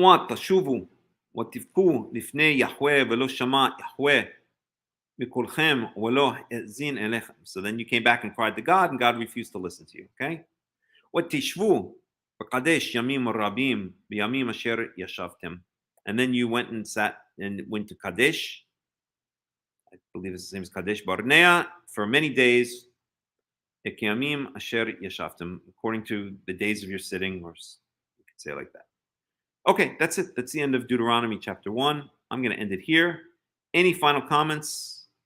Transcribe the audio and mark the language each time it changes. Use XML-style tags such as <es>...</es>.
<he>ותשובו ותבכו לפני יהוה ולא שמע יהוה מקולכם ולא האזין אליכם.</he> <en>So then you came back and cried to God, and God refused to listen to you. Okay.</en> <he>ותשבו בקדש ימים רבים בימים אשר ישבתם.</he> <en>And then you went to Kadesh. I believe it's the same as Kadesh Barnea, for many days.</en> <he>Ekiyamim asher yashavtem,</he> <en>according to the days of your sitting, or you could say it like that. Okay, that's it. That's the end of Deuteronomy chapter 1. I'm going to end it here. Any final comments?</en>